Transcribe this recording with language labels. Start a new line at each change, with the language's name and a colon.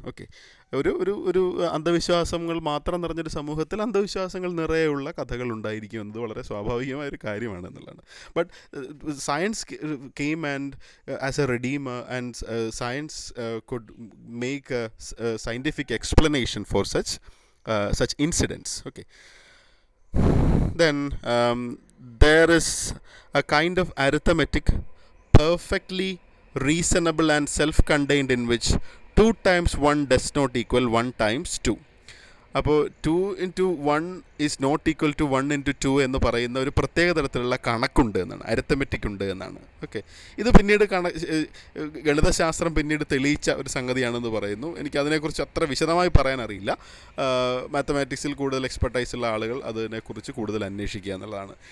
Malayalam: Okay, ഒരു അന്ധവിശ്വാസങ്ങൾ മാത്രം നിറഞ്ഞൊരു സമൂഹത്തിൽ അന്ധവിശ്വാസങ്ങൾ നിറയെയുള്ള കഥകൾ ഉണ്ടായിരിക്കും എന്നത് വളരെ സ്വാഭാവികമായൊരു കാര്യമാണ് എന്നുള്ളതാണ്.
English: But science came and as a redeemer, and science could make a scientific explanation for such incidents. Okay, Then there is a kind of arithmetic perfectly reasonable and self-contained in which 2 times 1 does not equal 1 times 2.
Malayalam: അപ്പോൾ
English: 2 into 1 is not equal to 1 into 2
Malayalam: എന്ന് പറയുന്ന ഒരു പ്രത്യേക തരത്തിലുള്ള കണക്കുണ്ട് എന്നാണ്, arithmetic ഉണ്ട് എന്നാണ്. Okay, ഇത് പിന്നീട് ഗണിതശാസ്ത്രം പിന്നീട് തെളിയിച്ച ഒരു സംഗതിയാണെന്ന് പറയുന്നു. എനിക്ക് അതിനെക്കുറിച്ച് അത്ര വിശദമായി പറയാൻ അറിയില്ല. മാത്തമാറ്റിക്സിൽ കൂടുതൽ എക്സ്പെർട്ടൈസ് ഉള്ള ആളുകൾ അതിനെക്കുറിച്ച് കൂടുതൽ അന്വേഷിക്കുക എന്നുള്ളതാണ്.